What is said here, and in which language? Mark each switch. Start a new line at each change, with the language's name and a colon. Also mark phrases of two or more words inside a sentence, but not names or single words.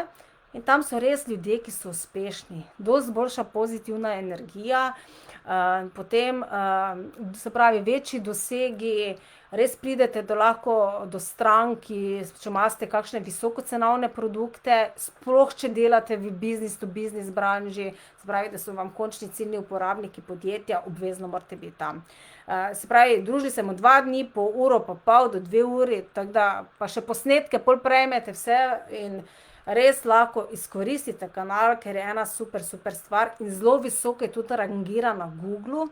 Slovenian: In tam so res ljudje, ki so uspešni, dosti boljša pozitivna energija, potem, se pravi, večji dosegi, res pridete lahko do strank, če imate kakšne visokocenovne produkte, sploh če delate v
English: business to business
Slovenian: branži, se pravi, da so vam končni ciljni uporabniki podjetja, obvezno morate biti tam. Se pravi, družili se bomo 2 dni, po uro pa pol do 2 uri, tako da pa še posnetke pol prejmete vse in res lahko izkoristite kanal, ker je ena super stvar in zelo visoko je tudi rangira na Googlu.